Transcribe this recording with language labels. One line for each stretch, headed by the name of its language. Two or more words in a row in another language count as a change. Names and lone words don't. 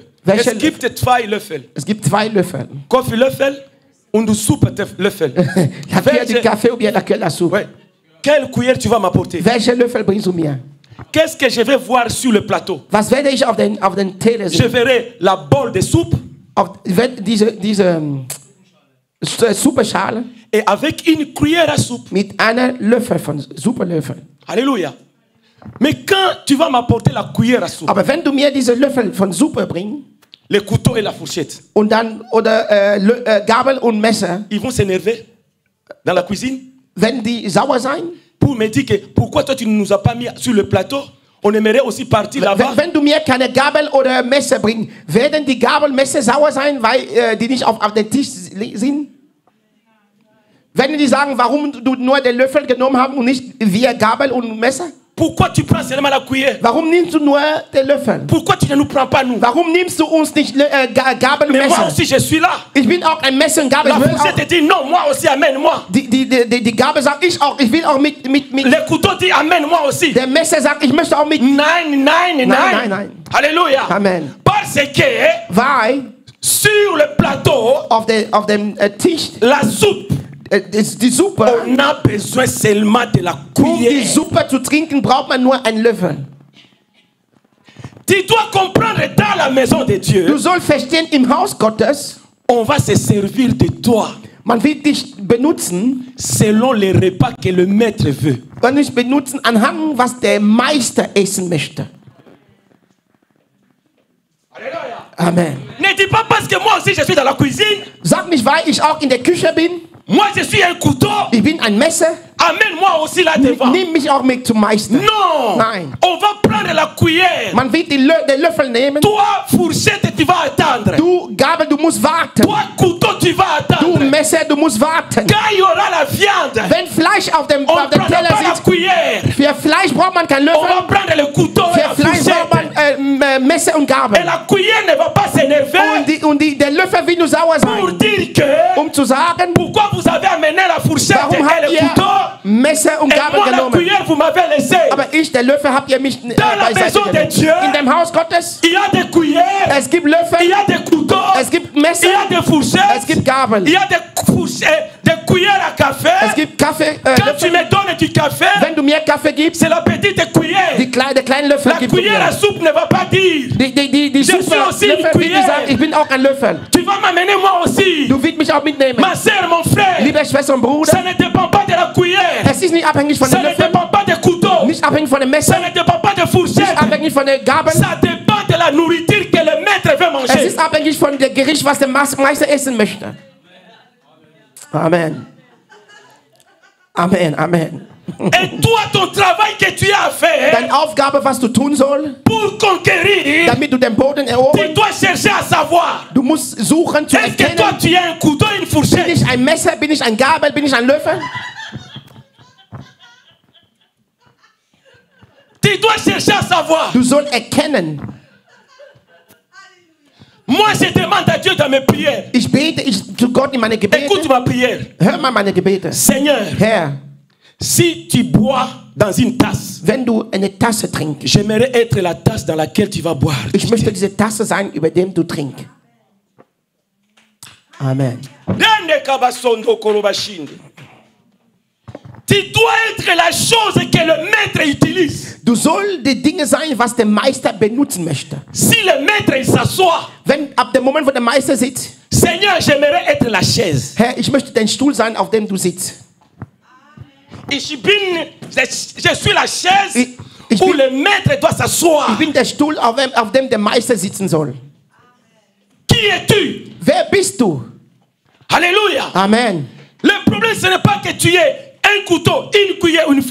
German: Welche Es gibt zwei Löffel. Es gibt 2 Löffel. Kaffeelöffel und Suppe-Löffel.
French: Laquelle du café ou bien laquelle la soupe? Ouais. Quelle cuillère tu vas m'apporter?
German: Welche Löffel bringst du mir?
French: Qu'est-ce que je vais voir sur le plateau?
German: Was werde ich auf den Teller
French: Je
German: sehen?
French: verrai la bolle de soupe
German: Diese Suppeschale
French: et avec une cuillère à soupe.
German: mit einer Löffel von Suppenlöffel.
French: Alléluia. Mais quand tu vas m'apporter la cuillère à soupe,
German: Aber wenn du mir diese Löffel von Suppe bringst
French: le couteau et la fourchette,
German: und dann Gabel und Messer,
French: ils vont s'énerver dans la cuisine
German: werden die sauer sein?
French: pour me dire que pourquoi toi tu ne nous as pas mis sur le plateau? On aimerait aussi partir là-bas.
German: Wenn du mir keine Gabel oder Messer bringst, werden die Gabel und Messer sauer sein, weil die nicht auf den Tisch sind? Werden die sagen, warum du nur den Löffel genommen hast und nicht wir Gabel und Messer?
French: Pourquoi tu prends seulement la cuillère?
German: Warum nimmst du nur den Löffel?
French: Pourquoi tu ne nous prends pas nous?
German: Warum nimmst du uns nicht Gabel und
French: Mais moi
German: Messer?
French: aussi je suis là.
German: Ich bin auch ein Messer und Gabel.
French: La fourchette dit non, moi aussi amène-moi.
German: Die Gabel sagt, ich will auch mit.
French: Le couteau dit amène-moi aussi.
German: Der Messer sagt, ich möchte auch mit. Nein.
French: Alléluia. Amen. Parce que
German: Weil
French: sur le plateau,
German: auf dem Tisch
French: la soupe,
German: die Suppe,
French: on a besoin seulement de la
German: um die
French: cuillère.
German: Suppe zu trinken, braucht man nur einen Löffel.
French: Tu dois comprendre dans la maison de
German: Du
French: Dieu,
German: sollst verstehen, im Haus Gottes,
French: on va se servir de toi
German: man wird dich benutzen,
French: selon les repas que le maître veut.
German: man dich benutzen anhand, was der Meister essen möchte.
French: Alléluia. Amen. Ne dis pas parce que moi aussi je suis dans la cuisine,
German: Sag nicht, weil ich auch in der Küche bin,
French: moi je suis un couteau,
German: ich bin ein Messer,
French: amène-moi aussi là devant.
German: nimm mich auch mit zum Meister.
French: Non,
German: Nein.
French: on va prendre la cuillère.
German: Man wird den Löffel nehmen.
French: Toi, fourchette, tu vas attendre.
German: Du Gabel, du musst warten.
French: Toi, couteau, tu vas
German: Du
French: attendre.
German: Messer, du musst warten.
French: Quand il y aura la viande,
German: Wenn Fleisch auf dem
French: on ne prendra
German: Teller
French: pas la
German: sitzt,
French: cuillère.
German: für Fleisch braucht man keinen
French: On va
German: Löffel.
French: prendre le couteau et la
German: Für Fleisch braucht
French: fourchette.
German: man Messer und
French: Et
German: Gabel.
French: la cuillère ne va pas s'énerver
German: Der Löffel wird nur sauer
French: pour
German: sein.
French: dire que
German: Zu sagen,
French: pourquoi vous avez amené la fourchette
German: warum
French: et
German: habt
French: le
German: ihr
French: couteau
German: Messer und
French: et
German: Gabel
French: moi la
German: genommen?
French: cuillère vous m'avez laissé.
German: Aber der Löffel habt ihr mich
French: la
German: beiseite
French: maison de
German: genommen.
French: Dieu,
German: In dem Haus Gottes,
French: Il y a des cuillères,
German: es gibt
French: il
German: Löffel,
French: y a des couteaux,
German: es gibt
French: il
German: Messer,
French: y a des fourchettes,
German: es gibt Gabel,
French: il y a des cuillères à café.
German: es gibt Kaffee.
French: Quand tu me donnes du café,
German: Wenn du mir Kaffee gibst,
French: c'est la petite cuillère.
German: der kleine Löffel
French: La
German: gibt du
French: cuillère à
German: mir.
French: soupe ne va pas dire
German: Die
French: Je suis aussi une
German: Löffel wird
French: cuillère.
German: gesagt, ich bin auch ein Löffel.
French: tu vas m'amener moi aussi.
German: Du willst mich auch mitnehmen.
French: Ma soeur, mon frère,
German: Liebe Schwester und Bruder,
French: ça ne dépend pas de la cuillère,
German: es ist nicht abhängig von
French: ça
German: dem
French: ne
German: Löffel,
French: dépend pas des couteaux,
German: nicht abhängig von dem Messer,
French: ça ne dépend pas des
German: nicht
French: fourchettes,
German: abhängig von der Gabel.
French: ça dépend de la nourriture que le maître veut
German: Es
French: manger.
German: ist abhängig von dem Gericht, was der Meister essen möchte.
French: Amen. Amen, Amen. Et toi, ton travail que tu as à faire
German: Deine Aufgabe, was du tun sollst,
French: pour conquérir,
German: damit du den Boden
French: tu
German: erobern,
French: dois chercher à savoir,
German: du musst suchen zu
French: est-ce que toi
German: erkennen,
French: tu as un couteau et une
German: bin
French: fourchette?
German: ich ein Messer, bin ich ein Gabel, bin ich ein Löffel?
French: Tu dois chercher à savoir.
German: Du sollst erkennen.
French: Moi, je demande à Dieu dans mes prières.
German: Ich bete zu Gott in meine Gebete.
French: Écoute ma prière.
German: Hör mal meine Gebete.
French: Seigneur,
German: Herr,
French: si tu bois dans une tasse,
German: wenn du eine Tasse trinkst,
French: j'aimerais être la tasse dans laquelle tu vas boire.
German: ich möchte diese Tasse sein, über dem du trinkst.
French: Amen. Rende kabasondo korobashinde. Tu dois être la chose que le maître utilise.
German: Du sollst die Dinge sein, was der Meister benutzen möchte.
French: Si le maître il s'assoit,
German: Wenn ab dem Moment, wo der Meister sitzt,
French: Seigneur, j'aimerais être la chaise.
German: Herr, ich möchte dein Stuhl sein, auf dem du sitzt.
French: Je suis la chaise
German: Ich
French: où
German: bin-
French: le maître doit s'asseoir.
German: Ich bin der Stuhl, auf dem der Meister sitzen soll.
French: Qui es-tu?
German: Wer bist du?
French: Alléluia. Amen. Le problème, ce n'est pas que tu es un couteau, une cuillère ou une